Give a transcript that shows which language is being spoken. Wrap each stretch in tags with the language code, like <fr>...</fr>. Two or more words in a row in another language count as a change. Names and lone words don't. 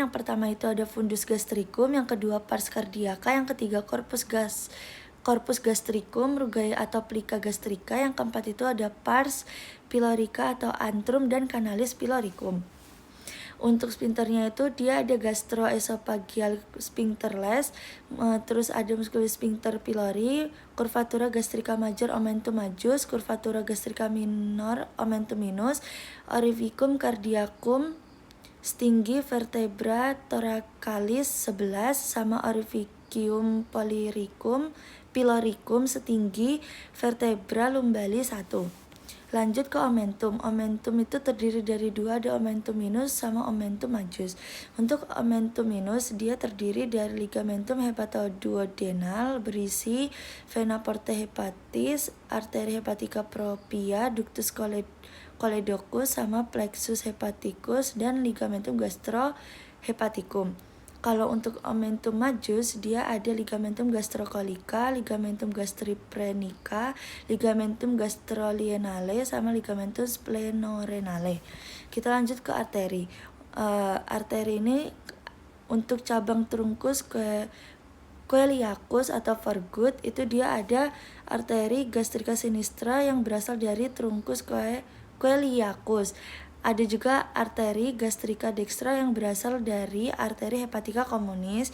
<id>Yang pertama itu ada</id> <la>fundus gastricum,</la> <id>yang kedua</id> <la>pars cardiaca,</la> <id>yang ketiga</id> <la>corpus gastricum,</la> <id>rugae atau</id> <la>plica gastrica,</la> <id>yang keempat itu ada</id> <la>pars pylorica</la> <id>atau antrum, dan</id> <la>canalis pyloricum.</la> <id>Untuk sphincternya itu dia ada</id> <la>gastroesophageal sphincterless,</la> <id>terus ada</id> <la>musculus sphincter pylori, curvatura gastrica major omentum majus, curvatura gastrica minor omentum minus, orificum cardiacum setinggi vertebra thoracalis 11, sama orificium pyloricum setinggi vertebra lumbalis 1.</la> <id>Lanjut ke omentum. Omentum itu terdiri dari dua, ada</id> <la>omentum minus</la> <id>sama</id> <la>omentum majus. Untuk omentum minus,</la> <id>dia terdiri dari</id> <la>ligamentum hepatoduodenal berisi vena porta hepatis, arteri hepatica propria, ductus choledocus sama plexus hepaticus, dan ligamentum gastrohepaticum.</la> <id>Kalau untuk</id> <la>omentum majus,</la> <id>dia ada</id> <la>ligamentum gastrocolica, ligamentum gastriprenica, ligamentum gastrolienale, sama ligamentum splenorenale.</la> <id>Kita lanjut ke arteri. Arteri ini untuk cabang</id> <la>trunkus coeliacus</la> <id>atau Vergut, itu dia ada</id> <la>arteri gastrica sinistra</la> <id>yang berasal dari</id> <la>trunkus coeliacus.</la> <id>Ada juga</id> <la>arteri gastrika dextra</la> <id>yang berasal dari</id> <la>arteri hepatica communis.</la>